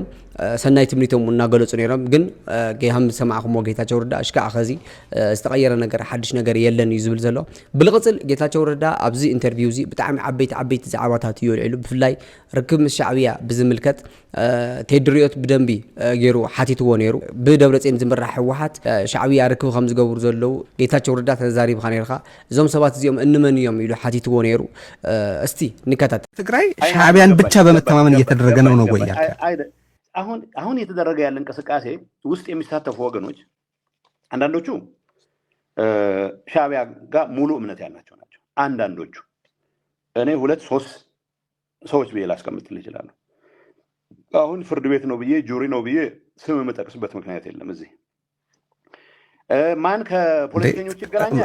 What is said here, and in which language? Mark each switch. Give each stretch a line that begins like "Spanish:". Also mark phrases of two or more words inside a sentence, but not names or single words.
Tigrinya: ሰናይ ትምኒቶም እናገለጹ ነይሮም ግን ገሃም ሰማዕኹም ጌታቸው ረዳ እሽካዓ ኸዚ ዝተቀየረ ነገር ሓድሽ ነገር የለን እዩ ዝብል ዘሎ ብልቅጽል ጌታቸው ረዳ ኣብዚ ኢንተርቪው እዚ ብጣዕሚ ዓበይቲ ዛዕባታት እዩ ልዕሉ ብፍላይ ርክብ ምስ ሻዕብያ ብዝምልከት ቴዲ ሪዮት ብደንቢ ገይሩ ሓቲትዎ ነይሩ ብደብረጽዮን ዝምራሕ ህወሓት ሻዕብያ ርክብ ከም ዝገብሩ ዘለው ጌታቸው ረዳ ተዛሪብካ ነይርካ እዞም ሰባት እዚኦም እንመን እዮም ኢሉ ሓቲትዎ ነይሩ እስቲ ንከታት
Amharic: ትግራይ ሻዕብያን ብቻ በመተማመን እየተደረገ ነው ወይ ያልከ አሁን የተደረገ ያለ እንቅስቃሴ ውስጥ የሚሳተፉ ወገኖች አንዳንዶቹ ሻዕቢያ ጋር ሙሉ እምነት ያላቸው ናቸው። አንዳንዶቹ እኔ 2-3 ሰዎች ብዬ ላስቀምጥልህ እችላለሁ። አሁን ፍርድ ቤት ነው ብዬ ጁሪ ነው ብዬ ስም መጠቅስበት ምክንያት የለም። እዚህ ማን ከፖለቲከኞች ይገናኛል